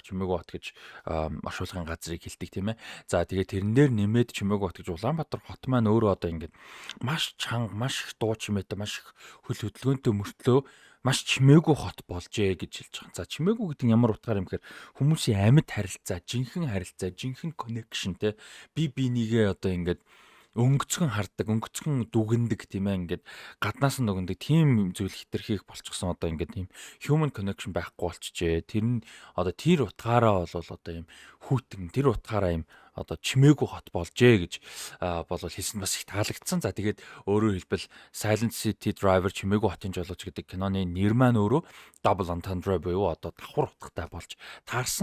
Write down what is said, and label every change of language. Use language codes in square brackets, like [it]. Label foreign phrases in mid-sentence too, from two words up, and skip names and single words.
[mn] Чимээгүй хот гэж оршуулгын газрыг хэлдэг тийм ээ. За тэгээд тэрэн дээр нэмээд Чимээгүй хот гэж Улаанбаатар хот маань өөрөө одоо ингээд маш чанга, маш их дуу чимээтэй, маш их хөл хөдөлгөөнтэй мөртлөө маш чимээгүй хот болжээ гэж хэлж байгаа. За чимээгүй гэдэг нь ямар утгаар юм гэхээр хүмүүсийн амьд харилцаа, жинхэнэ connection те би бинийгээ одоо ингээд өнгөцгөн хардаг, өнгөцгөн дүгндэг тийм ээ ингээд гаднаас нь дүгндэг тийм зүйл хэтэрхийх болчихсон одоо ингээд тийм [en] human connection [mn] байхгүй болчихжээ. Тэр нь одоо тэр утгаараа бол одоо юм хүүтэн тэр утгаараа юм одоо чимээгүй хот болжээ гэж болов хэлсэн бас их таалагдсан. За тэгээд өөрөөр хэлбэл Silent City Driver Чимээгүй хотын жолооч гэдэг киноны нэр маань өөрөө [en] Double Entendre [mn] буюу одоо давхар утгатай болж таарсан.